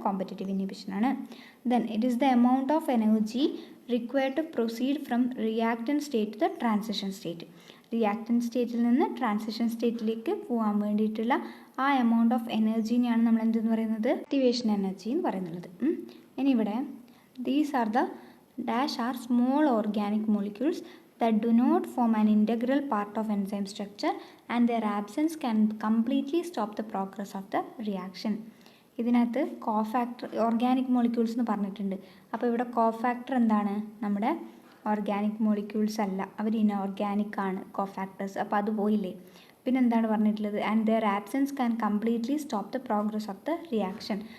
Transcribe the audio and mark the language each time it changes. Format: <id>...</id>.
<ml>Competitive ഇൻഹിബിഷനാണ്.</ml> <en>Then it is the amount of energy required to proceed from reactant state to the transition state.</en> <ml>Reactant സ്റ്റേറ്റിൽ നിന്ന് transition സ്റ്റേറ്റിലേക്ക് പോകാൻ വേണ്ടിയിട്ടുള്ള ആ amount of എനർജീനെയാണ് നമ്മൾ എന്തെന്ന് പറയുന്നത്? ആക്ടിവേഷൻ എനർജി എന്ന് പറയുന്നത്. ഇനി ഇവിടെ</ml> <en>These are the dash are small organic molecules that do not form an integral part of enzyme structure and their absence can completely stop the progress of the reaction.</en> <ml>ഇതിനകത്ത് cofactor organic molecules എന്ന് പറഞ്ഞിട്ടുണ്ട്. അപ്പോൾ ഇവിടെ cofactor എന്താണ്? നമ്മുടെ organic molecules അല്ല, അവർ inorganic ആണ് cofactors. അപ്പോൾ അത് പോയില്ലേ. പിന്നെ എന്താണ് പറഞ്ഞിട്ടുള്ളത്?</ml> <en>And their absence can completely stop the progress of the reaction.</en>